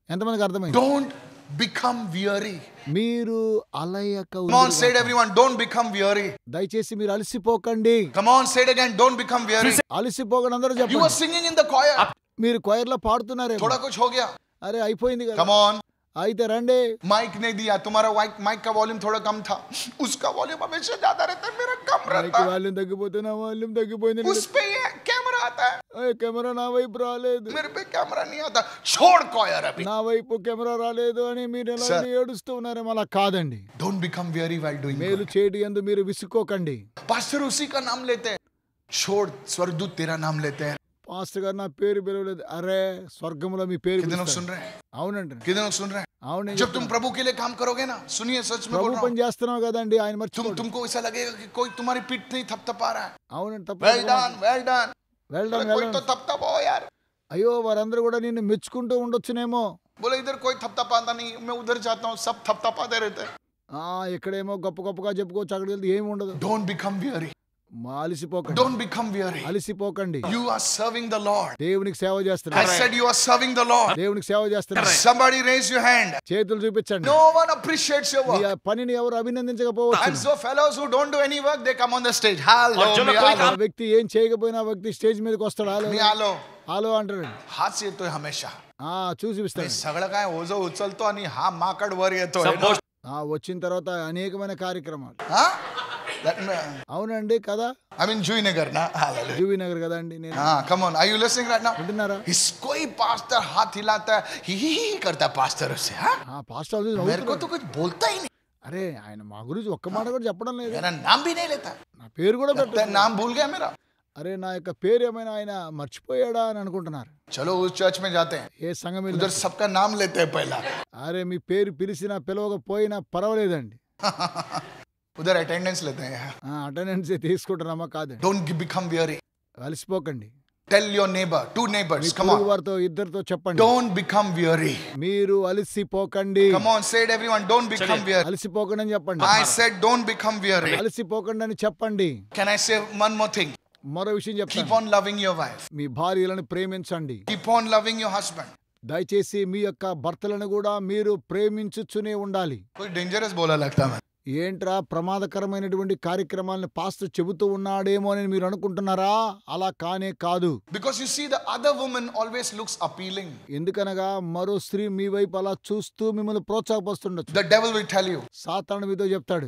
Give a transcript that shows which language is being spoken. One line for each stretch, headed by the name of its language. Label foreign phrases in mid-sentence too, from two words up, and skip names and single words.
Telugu: ఎంతమందికి అర్థమైంది?
English: Don't become weary.
Telugu: మీరు అలయక.
English: Come on, say it everyone. Don't become weary.
Telugu: దయచేసి మీరు అలసిపోకండి.
English: Come on, say it again. Don't become weary.
Telugu: అలసిపోకండి అందరూ
English: You were
Telugu: చెప్పండి.
English: singing in the choir.
Telugu: మీరు choir లో పాడుతున్నారేమో.
Hindi: थोड़ा कुछ हो गया.
Telugu: అరే అయిపోయింది కదా.
English: Come on.
Telugu: అయితే రండి.
Hindi: माइक नहीं दिया, तुम्हारा माइक का वॉल्यूम थोड़ा कम था, उसका वॉल्यूम हमेशा ज्यादा रहता है, मेरा कम रहता है.
Telugu: వాల్యూమ్ తగ్గిపోతే నా వాల్యూమ్ తగ్గిపోయింది.
Hindi: उस पे ये कैमरा आता है,
Telugu: కెమెరా నా వైపు రాలేదు,
Hindi: मेरे पे कैमरा नहीं आता. छोड़ choir अभी.
Telugu: నా వైపు కెమెరా రాలేదు అని మీరు ఎలా
English: Sir.
Telugu: ఏడుస్తూ ఉన్నారేమో. అలా కాదండి.
English: Don't become weary while doing
Telugu: మేలు
English: good.
Telugu: చేయటి యందు మీరు విసుక్కోకండి.
Hindi: पास्टर उसी का नाम लेते हैं. छोड़, स्वर्गदूत तेरा नाम लेते हैं.
Telugu: పాస్టర్ గారు నా పేరు పిలవలేదు. అరే స్వర్గంలో మీ పేరు
Hindi: कितने लोग
Telugu: పిలుస్తారు.
Hindi: सुन रहे हैं?
Telugu: అవునండి.
Hindi: कितने लोग सुन रहे हैं?
Telugu: అవును.
Hindi: जब तुम प्रभु के लिए काम करोगे ना, सुनिए, सच में बोल
Telugu: ప్రభు
Hindi: रहा
Telugu: పని
Hindi: हूं,
Telugu: చేస్తున్నావు కదండి, ఆయన మర్చిపోడు.
Hindi: तुमको ऐसा लगेगा कि कोई तुम्हारी पीठ नहीं थपथपा रहा है.
Telugu: అవునండి. తప్ప
English: Well done, well done.
Telugu: వెళ్దాం
Hindi: कोई तो
Telugu: వెళ్దాం.
Hindi: थपथपाओ यार.
Telugu: అయ్యో వారందరూ కూడా నిన్ను మెచ్చుకుంటూ ఉండొచ్చునేమో.
Hindi: बोले इधर कोई थपथपाता नहीं, मैं उधर जाता हूँ, सब थपथपाते रहते हैं.
Telugu: ఇక్కడేమో గొప్ప గొప్పగా చెప్పుకోవచ్చు, అక్కడికి వెళ్తే ఏమి ఉండదు.
English: Don't become weary.
Telugu: అలసిపోకండి.
English: Don't become weary.
Telugu: అలసిపోకండి.
English: You are serving the Lord.
Telugu: దేవునికి సేవ
English: I
Telugu: చేస్తున్నారు.
English: said you are serving the Lord.
Telugu: దేవునికి సేవ చేస్తున్నారు.
English: Somebody raise your hand.
Telugu: చేతులు చూపించండి.
English: No one appreciates your
Telugu: మీ
English: work.
Telugu: పనిని ఎవరు
English: And
Telugu: అభినందించకపోవచ్చు.
English: so fellows who don't do any work, they come on the stage. Hello,
Telugu: ఆ వ్యక్తి ఏం చేయకపోయినా ఆ వ్యక్తి స్టేజ్ మీదకి వస్తాడు.
English: hello.
Telugu: హలో అంటాడు.
Hindi: हाथ से तो हमेशा.
Telugu: చూసిస్తాడు.
Marathi: सगळं काय ओझं उचलतो आणि हा माकड वर येतो.
Telugu: వచ్చిన తర్వాత అనేకమైన కార్యక్రమాలు. అవునండి కదా.
English: I mean जुईनगर ना. Hallelujah.
Telugu: జూవి నగర్ కదా అండి. నేను
English: come on. Are you listening right now?
Telugu: వింటున్నారా?
Hindi: इस कोई पास्टर हाथ हिलाता है, ही करता है पास्टर उससे.
Telugu: పాస్టర్
Hindi: मेरे को तो कुछ बोलता ही नहीं.
Telugu: అరే ఆయన మా గురించి ఒక్క మాట కూడా చెప్పడం లేదు.
Hindi: मेरा नाम भी नहीं लेता.
Telugu: నా పేరు కూడా
Hindi: लगता है
Telugu: పెట్టలేదు.
Hindi: नाम भूल गया मेरा.
Telugu: అరే నా యొక్క పేరు ఏమైనా ఆయన మర్చిపోయాడా అని అనుకుంటున్నారు.
Hindi: चलो उस चर्च में जाते हैं,
Telugu: ఏ సంఘం
Hindi: उधर
Telugu: వెళ్ళినా,
Hindi: सबका नाम लेते हैं पहला.
Telugu: అరే మీ పేరు పిలిచినా పిలవకపోయినా పర్వాలేదండి.
Hindi: उधर अटेंडेंस लेते हैं.
Telugu: అటెండెన్స్ తీసుకుంటున్నామా కాదండి.
English: Don't become weary.
Telugu: అలసిపోకండి.
English: Tell your neighbor, 2 neighbors,
Telugu: మీ
English: come
Telugu: పొరుగు
English: on.
Telugu: వారితో ఇద్దరితో చెప్పండి.
English: Don't become weary.
Telugu: మీరు అలసిపోకండి.
English: Come on, say it everyone. Don't become weary.
Telugu: అలసిపోకండి అని చెప్పండి.
English: I said don't become weary.
Telugu: అలసిపోకండి అని చెప్పండి.
English: Can I say one more thing?
Telugu: మరో విషయం
English: Keep
Telugu: చెప్తాను.
English: on loving your wife.
Telugu: మీ భార్యలను ప్రేమించండి.
English: Keep on loving your husband.
Telugu: దయచేసి మీ యొక్క భర్తలను కూడా మీరు ప్రేమించుచునే ఉండాలి.
Hindi: कोई डेंजरस बोला लगता है.
Telugu: ఏంట్రా ప్రమాదకరమైనటువంటి కార్యక్రమాలను పాస్టర్ చెబుతూ ఉన్నాడేమో అని మీరు అనుకుంటున్నారా? అలా కానే కాదు.
English: Because you see the other woman always looks appealing.
Telugu: ఎందుకనగా మరో స్త్రీ మీ వైపు అలా చూస్తూ మిమ్మల్ని ప్రోత్సాహపరుస్తుండొచ్చు.
English: The devil will tell you,
Telugu: సాతాను మీతో చెప్తాడు,